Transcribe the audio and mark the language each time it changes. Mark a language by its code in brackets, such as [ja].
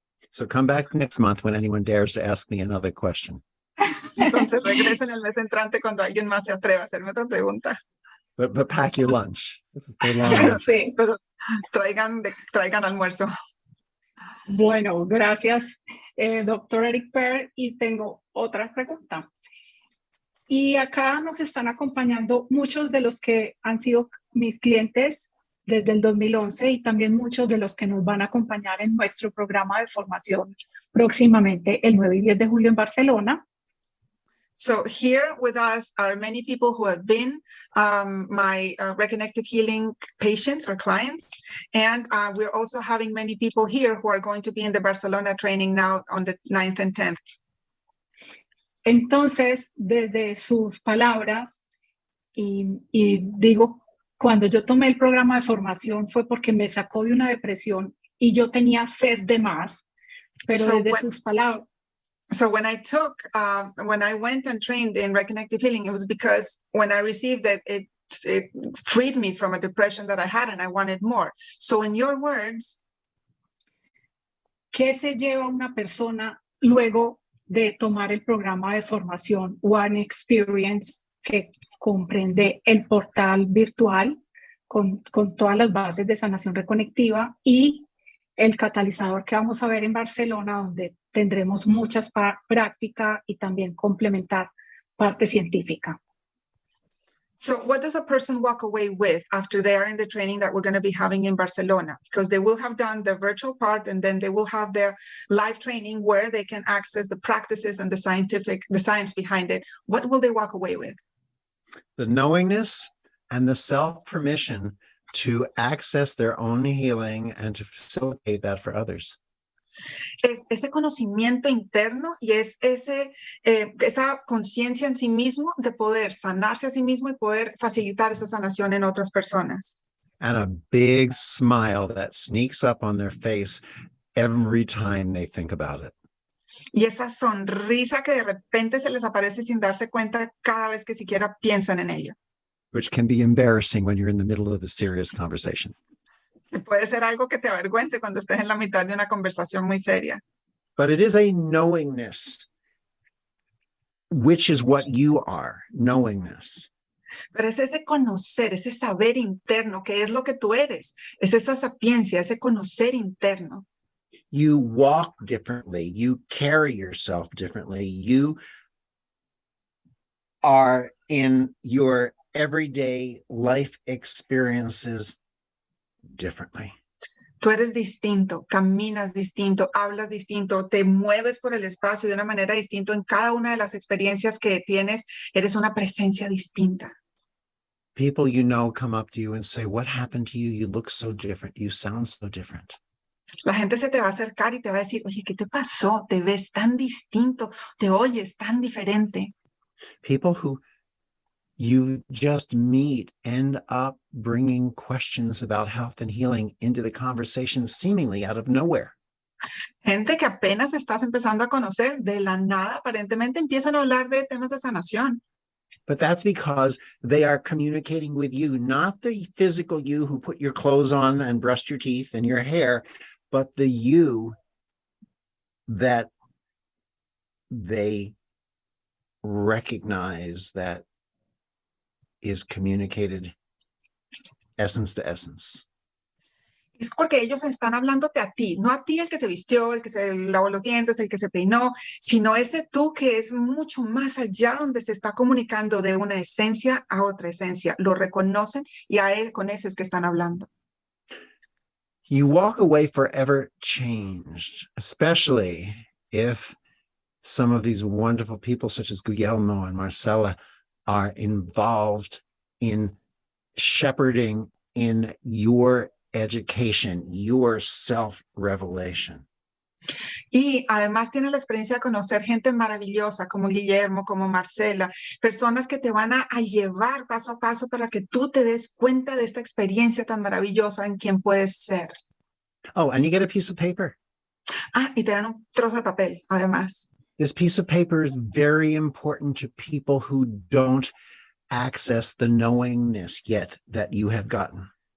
[en] So come back next month when anyone dares to ask me another question. [es] Entonces regresen el mes entrante cuando alguien más se atreva a hacerme otra pregunta. [en] But pack your lunch. This is the long [es] Sí. Pero traigan almuerzo. Bueno, gracias, doctor Eric Per. Y tengo otra pregunta. Y acá nos están acompañando muchos de los que han sido mis clientes desde el 2011 y también muchos de los que nos van a acompañar en nuestro programa de formación próximamente el 9 y 10 de julio en Barcelona. [en] So here with us are many people who have been my Reconnective Healing patients or clients. And we're also having many people here who are going to be in the Barcelona training now on the 9th and 10th. [es] Entonces, desde sus palabras, y digo, cuando yo tomé el programa de formación fue porque me sacó de una depresión y yo tenía sed de más, pero desde sus palabras. [en] So when I went and trained in Reconnective Healing, it was because when I received it freed me from a depression that I had and I wanted more. So in your words, [es] ¿qué se lleva una persona luego de tomar el programa de formación One Experience, que comprende el portal virtual con todas las bases de sanación reconectiva y el catalizador que vamos a ver en Barcelona, donde tendremos muchas prácticas y también complementar parte científica? [en] So what does a person walk away with after they are in the training that we're going to be having in Barcelona? Because they will have done the virtual part and then they will have their live training where they can access the practices and the science behind it. What will they walk away with? The knowingness and the self-permission to access their own healing and to facilitate that for others. [es] Es ese conocimiento interno y es esa conciencia en sí mismo de poder sanarse a sí mismo y poder facilitar esa sanación en otras personas. [en] And a big smile that sneaks up on their face every time they think about it. [es] Y esa sonrisa que de repente se les aparece sin darse cuenta cada vez que siquiera piensan en ello. [en] Which can be embarrassing when you're in the middle of a serious conversation. [es] Puede ser algo que te avergüence cuando estés en la mitad de una conversación muy seria. [en] But it is a knowingness, which is what you are, knowingness. [es] Pero es ese conocer, ese saber interno, que es lo que tú eres. Es esa sapiencia, ese conocer interno. [en] You walk differently. You carry yourself differently. You are in your everyday life experiences differently. [es] Tú eres distinto, caminas distinto, hablas distinto, te mueves por el espacio de una manera distinta en cada una de las experiencias que tienes. Eres una presencia distinta. [en] People you know come up to you and say, "What happened to you? You look so different. You sound so different." [es] La gente se te va a acercar y te va a decir, oye, ¿qué te pasó? Te ves tan distinto, te oyes tan diferente. [en] People who you just meet end up bringing questions about health and healing into the conversation seemingly out of nowhere. [es] Gente que apenas estás empezando a conocer, de la nada aparentemente empiezan a hablar de temas de sanación. [en] But that's because they are communicating with you, not the physical you who put your clothes on and brushed your teeth and your hair, but the you that they recognize that is communicated essence to essence. [es] Es porque ellos están hablándote a ti, no a ti el que se vistió, el que se lavó los dientes, el que se peinó, sino ese tú que es mucho más allá, donde se está comunicando de una esencia a otra esencia. Lo reconocen y a él con ese es que están hablando. [en] You walk away forever changed, especially if some of these wonderful people such as Guillermo and Marcela are involved in shepherding in your education, your self-revelation. [es] Y además tiene la experiencia de conocer gente maravillosa como Guillermo, como Marcela, personas que te van a llevar paso a paso para que tú te des cuenta de esta experiencia tan maravillosa en quien puedes ser. [en] Oh, and you get a piece of paper. [es] Ah, y te dan un trozo de papel, además. [en] This piece of paper is very important to people who don't access the knowingness yet that you have gotten.